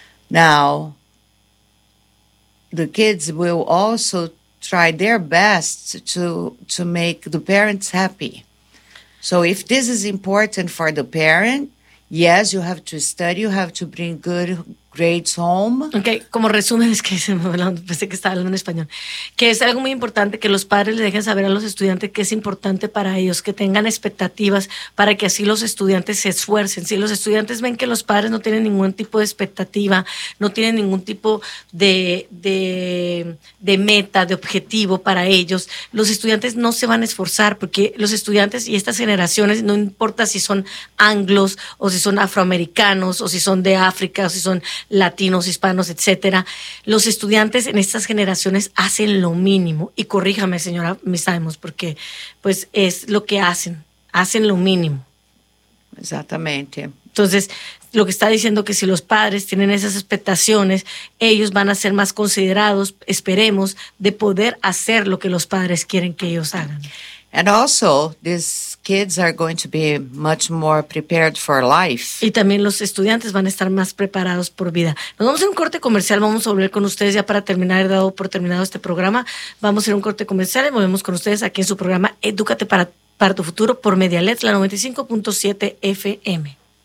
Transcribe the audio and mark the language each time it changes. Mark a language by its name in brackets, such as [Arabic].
[English] Now, the kids will also try their best to make the parents happy. So if this is important for the parent, yes, you have to study, you have to bring good grades home. [Spanish] Okay, como resumen, es que se me hablando, pensé que estaba hablando en español. Que es algo muy importante que los padres le dejen saber a los estudiantes que es importante para ellos, que tengan expectativas para que así los estudiantes se esfuercen. Si los estudiantes ven que los padres no tienen ningún tipo de expectativa, no tienen ningún tipo de meta, de objetivo para ellos, los estudiantes no se van a esforzar, porque los estudiantes y estas generaciones, no importa si son anglos o si son afroamericanos o si son de África o si son latinos, hispanos, etcétera, los estudiantes en estas generaciones hacen lo mínimo, y corríjame, señora, me sabemos, porque pues es lo que hacen, hacen lo mínimo. Exactamente. Entonces, lo que está diciendo que si los padres tienen esas expectaciones, ellos van a ser más considerados, esperemos, de poder hacer lo que los padres quieren que ellos hagan. [English] And also, these kids are going to be much more prepared for life. [Spanish] Y también los estudiantes van a estar más preparados por vida. Nos vamos a un corte comercial. Vamos a volver con ustedes ya para terminar. He dado por terminado este programa. Vamos a ir a un corte comercial y volvemos con ustedes aquí en su programa Edúcate para tu futuro por Medialet, la 95.7 FM.